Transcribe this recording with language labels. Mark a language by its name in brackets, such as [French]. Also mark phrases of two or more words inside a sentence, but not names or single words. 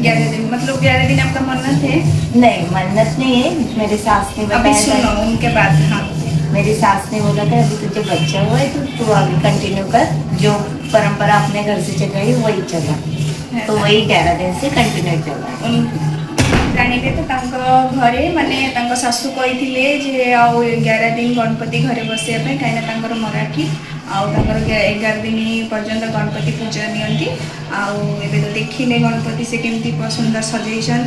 [Hindi] 11 दिन मतलब 11 दिन आपका मन्नत है? नहीं मन्नत नहीं है, मेरे सास ने अभी बताया सुनो था। उनके बाद। हाँ मेरी सास ने बोला था अभी तुझे बच्चा हुआ है तो तू आगे कंटिन्यू कर, जो परंपरा अपने घर से चल रही वही चला। तो वही 11 दिन से कंटिन्यू चल रहा है। [Odia] ଜାଣିଲେ ତ ତାଙ୍କ ଘରେ ମାନେ ତାଙ୍କ ଶାଶୁ କହିଥିଲେ ଯେ ଆଉ 11 ଦିନ ଗଣପତି ଘରେ ବସିବା ପାଇଁ, କାହିଁକିନା ତାଙ୍କର ମରାଠି ଆଉ ତାଙ୍କର 11 ଦିନ ପର୍ଯ୍ୟନ୍ତ ଗଣପତି ପୂଜା ନିଅନ୍ତି। ଆଉ ଏବେ ତ ଦେଖିଲେ ଗଣପତି ସେ କେମିତି ସୁନ୍ଦର ସଜେଇଛନ୍ତି।